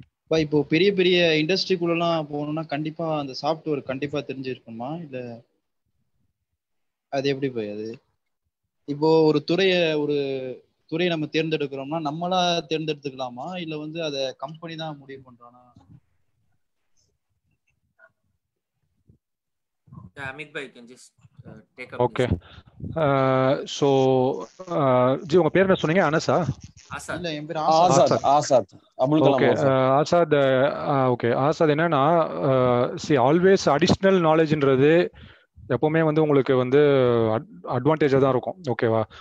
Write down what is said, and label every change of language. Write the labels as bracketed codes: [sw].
[ta] பாய், இப்போ பெரிய பெரிய இண்டஸ்ட்ரிக்குள்ளலாம் போகணும்னா கண்டிப்பா அந்த சாஃப்ட்வேர் கண்டிப்பா தெரிஞ்சிருக்குமா, இல்ல அது எப்படி பாய்? அது இப்போ ஒரு துறையை நம்ம தேர்ந்தெடுக்கிறோம்னா நம்மளா தேர்ந்தெடுத்துக்கலாமா, இல்ல வந்து அதை கம்பெனி தான் முடிவு பண்றானா? [en] Amit bhai, you can just take up. Okay. [ta] So G உங்க பேர் என்ன சொன்னீங்க? அனஸா? ஆசாத். இல்ல, என் பேர் ஆசாத் அபுல் கலாம். ஓகே ஆசாத். ஓகே ஆசாத், என்னன்னா ஆல்வேஸ் அடிஷ்னல் நாலேஜ்ன்றது எப்பவுமே வந்து உங்களுக்கு வந்து அட்வான்டேஜா தான் இருக்கும். ஓகேவா?